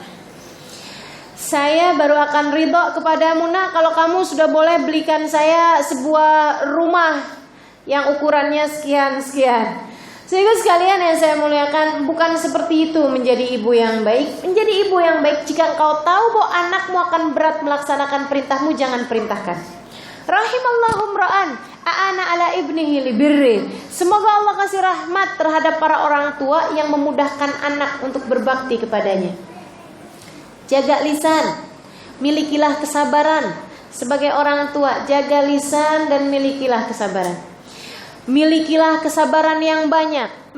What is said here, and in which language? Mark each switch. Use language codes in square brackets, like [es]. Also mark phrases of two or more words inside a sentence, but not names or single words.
[id] Saya baru akan ridho kepadamu nak kalau kamu sudah boleh belikan saya sebuah rumah yang ukurannya sekian-sekian. Sehingga sekalian yang saya muliakan, bukan seperti itu menjadi ibu yang baik. Menjadi ibu yang baik, jika engkau tahu bahwa anakmu akan berat melaksanakan perintahmu, jangan perintahkan. [ar] رحم الله امرأ أعان على ابنه لبره. [id] Semoga Allah kasih rahmat terhadap para orang tua yang memudahkan anak untuk berbakti kepadanya. Jaga lisan, milikilah kesabaran. Sebagai orang tua, jaga lisan dan milikilah kesabaran. Milikilah kesabaran yang banyak.